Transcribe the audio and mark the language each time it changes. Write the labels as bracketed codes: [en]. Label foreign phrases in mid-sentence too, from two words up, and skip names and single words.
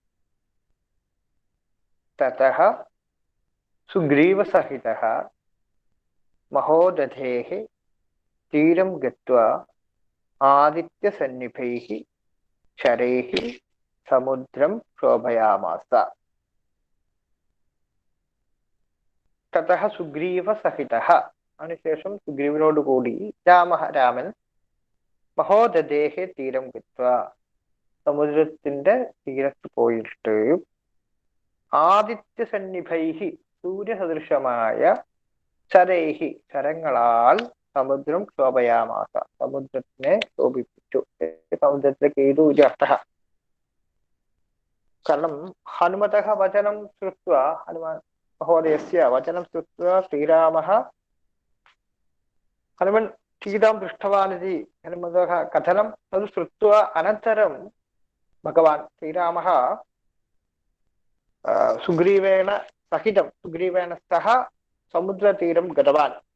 [sa] തതഃ സുഗ്രീവസഹിതഃ മഹോദധേഃ തീരം ഗത്വാ ആദിത്യസന്നിഭൈഃ ശരൈഃ സമുദ്രം ശോഭയാമാസ. ततः सुग्रीवसहितः [ml] അതിനുശേഷം സുഗ്രീവനോട് കൂടി രാമൻ [sa] മഹോദധേഹേ തീരം ഗത്വാ [ml] സമുദ്രത്തിന്റെ തീരത്ത് പോയിട്ട് ആദിത്യസന്നിഭൈഹി സൂര്യസദൃശമായ ശരൈഹി ശരങ്ങളാൽ [sa] സമുദ്രം ക്ഷോഭയാമാസ [ml] സമുദ്രത്തിനെ ശോഭിപ്പിച്ചു. സമുദ്രത്തിലേക്ക് ഏതു ഒരു അർത്ഥ. കാരണം [sa] ഹനുമതः വചനം ശ്രുത്വാ ഹനുമാൻ മഹോദയസ്യ വചനം ശ്രുത്വാ ശ്രീരാമः हनुमन् सीतां दृष्टवान् इति हनुमतः कथनं तद् श्रुत्वा अनन्तरं भगवान् श्रीरामः सुग्रीवेण सहितं सुग्रीवेण सह समुद्रतीरं गतवान्.